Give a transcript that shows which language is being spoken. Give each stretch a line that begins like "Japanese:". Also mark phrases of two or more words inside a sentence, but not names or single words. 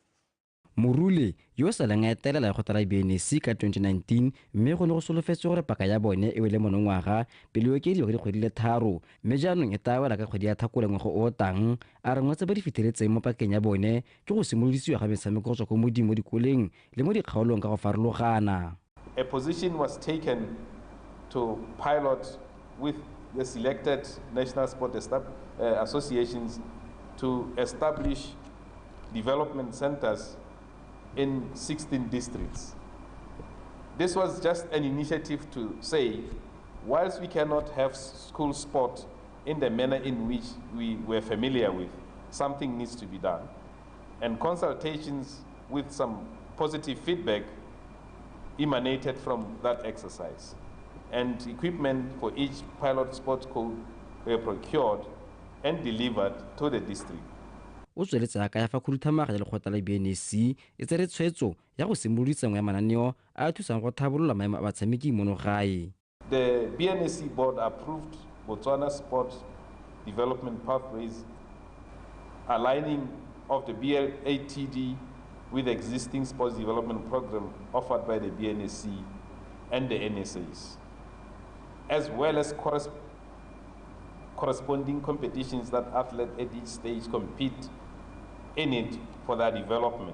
Tswana: Morule yo sa leng a etelela lekgotla la BNC ka 2019 mme go ne go solofetse gore paka ya bone e wele monongwaga pele o okediwa ka dikgwedi le tharo mme jaanong e tawela ka kgwedi ya Tlhakole ngwaga o tang. A re ngwetsa ba di fitlheletseng mo pakeng ya bone ke go simolodisiwa ga metshameko go tswa ko modimo mo dikoleng le mo dikgaolong ka go farologana.
English: A position was taken to pilot with the selected national sport associations to establish development centers in 16 districts. This was just an initiative to say, whilst we cannot have school sport in the manner in which we were familiar with, something needs to be done. And consultations with some positive feedback emanated from that exercise. And equipment for each pilot sports code were procured and delivered to the district.
Tswana: O tsweletse ka ya fa khuduthamaga ya lekgotla la BNC e tsere tshwetso ya go simolodisa ngwe ya mananeo a thusang go thabolola maemo a batshameki mono gae.
English: The BNC board approved Botswana Sport Development Pathways, aligning of the BLATD with the existing sports development program offered by the BNC and the NSAs, as well as corresponding competitions that athletes at each stage compete in it for their development.